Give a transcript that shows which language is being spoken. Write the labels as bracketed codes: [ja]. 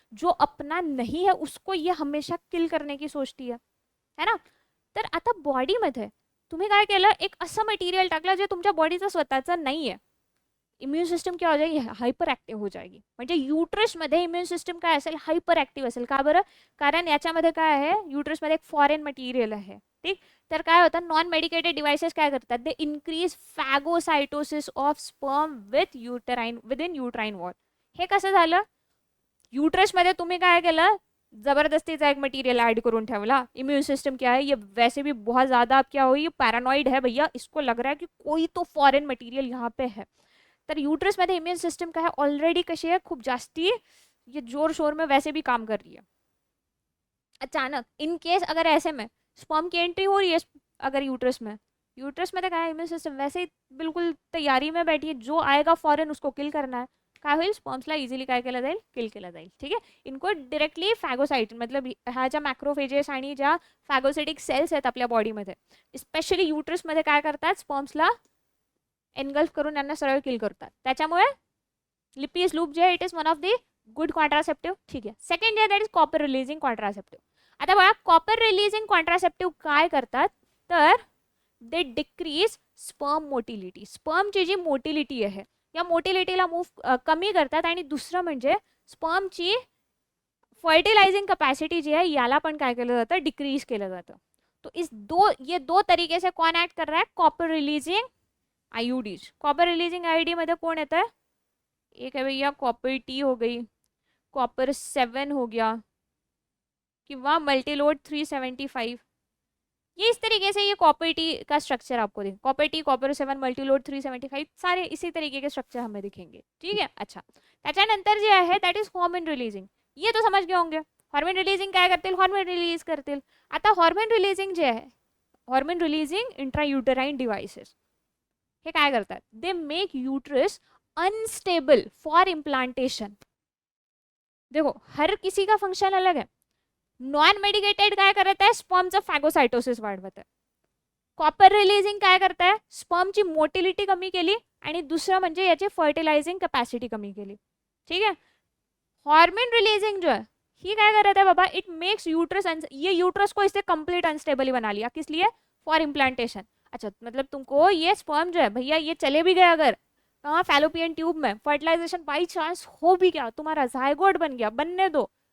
[hi] जो अपना नहीं है उसको ये हमेशा किल करने की सोचती है ना. [mr] तर आता बॉडीमध्ये तुम्ही काय केलं, एक असं मटेरियल टाकलं जे तुमच्या बॉडीचं स्वतःचं नाही आहे. [hi] इम्यून सिस्टम क्या हो जाएगी, हायपर ॲक्टिव्ह हो जाएगी. [mr] म्हणजे युट्रसमध्ये इम्यून सिस्टम काय असेल, हायपर ॲक्टिव्ह असेल. का बरं, कारण याच्यामध्ये काय आहे, युट्रसमध्ये एक फॉरेन मटेरियल आहे. ठीक, तर काय होतं, नॉन मेडिकेटेड डिव्हाइसेस काय करतात, [en] They increase phagocytosis of sperm within uterine wall. [mr] हे कसं झालं, युट्रसमध्ये तुम्ही काय केलं, जबरदस्तीचा एक मटेरियल ऐड करून ठेवला. [hi] इम्यून सिस्टम क्या है, ये वैसे भी बहुत ज़्यादा क्या हो, ये पैरानॉइड है भैया, इसको लग रहा है कि कोई तो फॉरेन मटेरियल यहाँ पे है. [mr] तर युट्रसमध्ये इम्यून सिस्टम काय आहे, ऑलरेडी कशी आहे, खूप जास्ती [hi] ये जोर शोर में वैसे भी काम कर रही है. अचानक इन केस अगर ऐसे में स्पर्म की एंट्री हो रही है अगर यूट्रस में तो क्या है, इम्यून सिस्टम वैसे ही बिल्कुल तैयारी में बैठी है, जो आएगा फॉरेन उसको किल करना है. [mr] काय होईल, स्पर्म्सला इझिली काय केलं जाईल, किल केलं जाईल. ठीक आहे, इनको डिरेक्टली फॅगोसाइट मतलब ह्या ज्या मॅक्रोफेजेस आणि ज्या फॅगोसाइटिक सेल्स आहेत आपल्या बॉडीमध्ये, स्पेशली युट्रसमध्ये काय करतात, स्पर्म्सला एनगल्फ करून यांना सरळ किल करतात. त्याच्यामुळे लिपिस लूप जे आहे, [en] It is one of the good contraceptive. [mr] ठीक आहे, सेकंड जे that is copper releasing contraceptive. आता बघा, कॉपर रिलीजिंग कॉन्ट्रासेप्टिव्ह काय करतात, तर [en] They decrease sperm motility. [mr] स्पर्मची G motility आहे या मोटिलिटीला कमी करतात. आणि दुसरं म्हणजे स्पर्मची फर्टिलाइजिंग कपॅसिटी जी आहे याला पण काय केलं जातं, डिक्रीज केलं जातं. [hi] तो ये दो तरीके से कौन ऐड कर रहा है, copper releasing IUDs. Copper releasing ID मध्ये कौन येता है, एक है भैया कॉपर टी हो गई, कॉपर 7 हो गया, किंवा मल्टीलोड 375. ये इस तरीके से ये कॉपर टी का स्ट्रक्चर आपको दिखे, कॉपर टी, कॉपर 7, मल्टीलोड 375, सारे इसी तरीके के स्ट्रक्चर हमें दिखेंगे. ठीक है, अच्छा. [mr] त्याच्यानंतर जे आहे दॅट इज हॉर्मोन रिलीजिंग. [hi] ये तो समझ गए होंगे. [mr] हॉर्मोन रिलीजिंग काय करतील, हॉर्मोन रिलीज करतील. आता हॉर्मोन रिलीजिंग जे आहे, हॉर्मोन रिलीजिंग इंट्रायुटेराइन डिव्हाइसेस, हे काय करतात, [en] They make uterus unstable for implantation. [hi] देखो हर किसी का फंक्शन अलग है. [mr] नॉन मेडिकेटेड काय करत आहे, स्पर्मचं फॅगोसायटोसिस वाढवत आहे. कॉपर रिलीजिंग काय करत आहे, स्पर्मची मोटिलिटी कमी केली आणि दुसरं म्हणजे याची फर्टिलायझिंग कॅपॅसिटी कमी केली. [hi] ठीक आहे, हॉर्मोन रिलीजिंग जो है ही क्या करता है बाबा, इट मेक्स यूट्रस, ये यूट्रस को इससे कंप्लीट अनस्टेबल बना लिया. किस लिए, फॉर इम्प्लांटेशन. अच्छा, मतलब तुमको ये स्पर्म जो है भैया ये चले भी गए अगर कहाँ, फैलोपियन ट्यूब में, फर्टिलाइजेशन बाई चांस हो भी गया, तुम्हारा जायगोट बन गया, बनने दो.